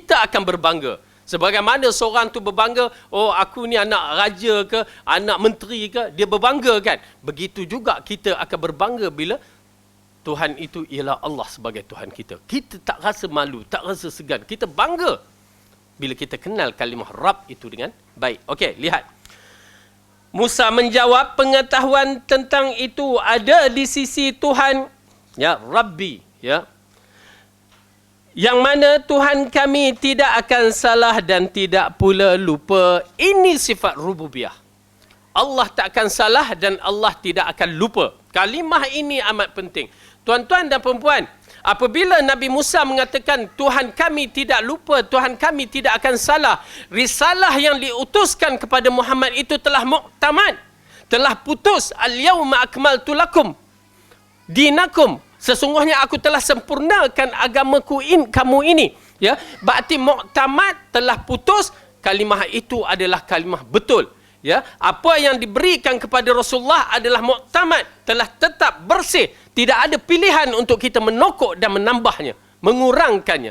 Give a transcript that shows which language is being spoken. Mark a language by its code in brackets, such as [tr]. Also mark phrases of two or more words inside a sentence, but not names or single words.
[ms] Kita akan berbangga Sebagaimana seorang tu berbangga, oh aku ni anak raja ke, anak menteri ke, dia berbangga kan. Begitu juga kita akan berbangga bila Tuhan itu ialah Allah sebagai Tuhan kita. Kita tak rasa malu, tak rasa segan. Kita bangga bila kita kenal kalimah Rabb itu dengan baik. Okey, lihat. Musa menjawab, pengetahuan tentang itu ada di sisi Tuhan, ya, Rabbi, ya. Yang mana Tuhan kami tidak akan salah dan tidak pula lupa. Ini sifat rububiyah. Allah tak akan salah dan Allah tidak akan lupa. Kalimah ini amat penting. Tuan-tuan dan perempuan, apabila Nabi Musa mengatakan Tuhan kami tidak lupa, Tuhan kami tidak akan salah, risalah yang diutuskan kepada Muhammad itu telah muktamad, telah putus. [ar] اليوم أكملت لكم دينكم. [ms] Sesungguhnya aku telah sempurnakan agamaku kamu ini. Ya, berarti muktamad, telah putus. Kalimah itu adalah kalimah betul. Ya, apa yang diberikan kepada Rasulullah adalah muktamad, telah tetap bersih. Tidak ada pilihan untuk kita menokok dan menambahnya, mengurangkannya.